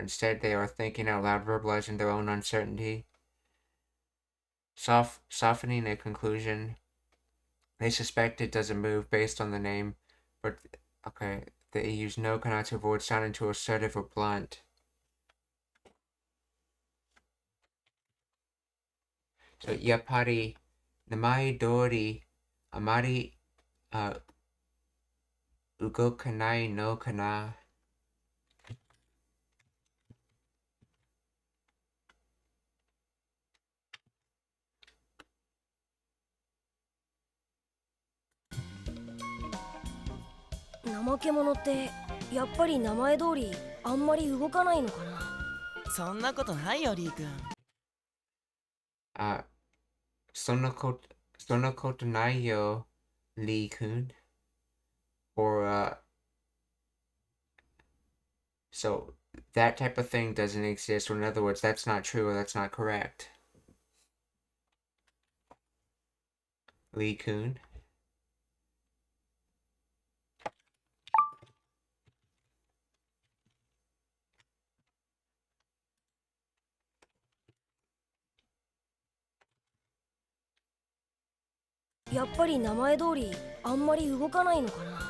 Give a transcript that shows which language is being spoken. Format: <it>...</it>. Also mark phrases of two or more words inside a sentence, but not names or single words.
<en>Instead, they are thinking out loud, verbalizing their own uncertainty, softening a conclusion. They suspect it doesn't move based on the name, but okay, they use</en> <ja>のかな</ja> <en>to avoid sounding too assertive or blunt. So,</en> <ja>やっぱり、名前通り、あまり, 動かないのかな. 怠け者ってやっぱり名前通りあんまり動かないのかな。そんなことないよリー君。そんなことないよ、リー君。</ja> <en>Or, so that type of thing doesn't exist, or in other words, that's not true or that's not correct. Lee-kun.</en> <ja>やっぱり名前通りあんまり動かないのかな。</ja>